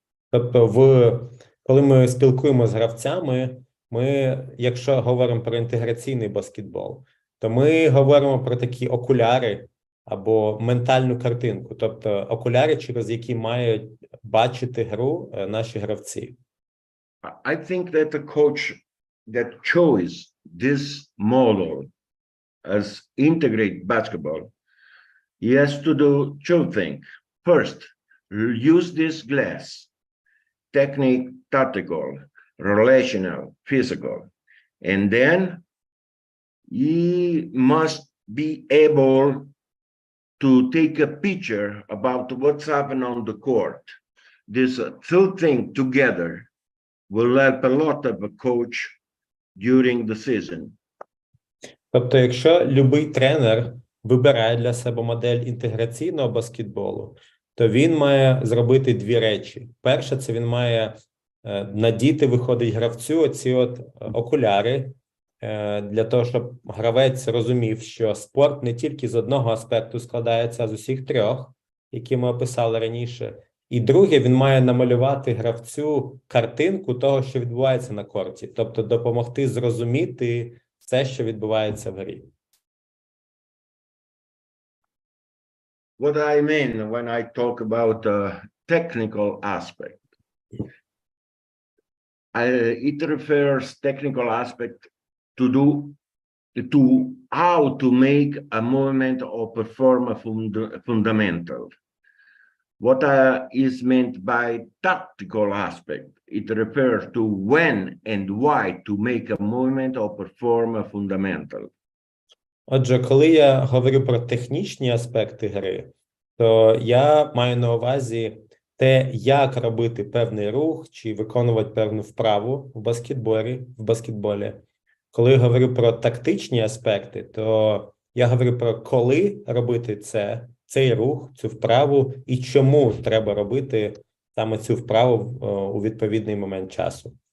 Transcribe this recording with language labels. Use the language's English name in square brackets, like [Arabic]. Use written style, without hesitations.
[Ukrainian] Тобто, коли ми спілкуємося з гравцями, ми, якщо говоримо про інтеграційний баскетбол, то ми говоримо про такі окуляри або ментальну картинку, тобто окуляри, через які мають бачити гру наші гравці. [English] I think that the coach that chose this model as integrate basketball, he has to do two things. First, use this glass, technique, tactical, relational, physical, and then he must be able to take a picture about what's happening on the court. This two things together will help a lot of a coach during the season. [Ukrainian] Тобто, якщо любий тренер вибирає для себе модель інтеграційного баскетболу, то він має зробити дві речі. Перше, це він має надіти, виходить, гравцю оці окуляри, для того, щоб гравець розумів, що спорт не тільки з одного аспекту складається, а з усіх трьох, які ми описали раніше. І друге, він має намалювати гравцю картинку того, що відбувається на корті, тобто допомогти зрозуміти все, що відбувається в грі. [English] What I mean when I talk about the technical aspect, it refers technical aspect to how to make a movement or perform a fundamental. What is meant by tactical aspect, it refers to when and why to make a movement or perform a fundamental. [Ukrainian] Отже, коли я говорю про технічні аспекти гри, то я маю на увазі те, як робити певний рух чи виконувати певну вправу в баскетболі. Коли я говорю про тактичні аспекти, то я говорю про коли робити цей рух, цю вправу і чому треба робити саме цю вправу у відповідний момент часу.